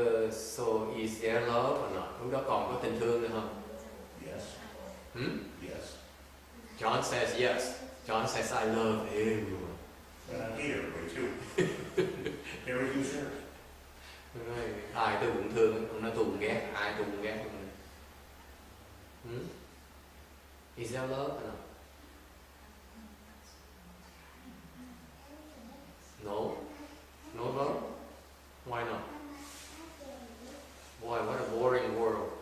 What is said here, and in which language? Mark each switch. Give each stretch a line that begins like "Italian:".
English: So is there love or not?
Vietnamese: Lúc đó còn có tình thương nữa không?
English: Yes. Yes. John says yes. John says I love everyone. But I hate everybody too. Never use there.
Vietnamese: Nói, ai tôi cũng thương, ông nói tôi cũng ghét, ai tôi cũng ghét.
English: Is there love or not? No? No love? Why not? Boy, what a boring world.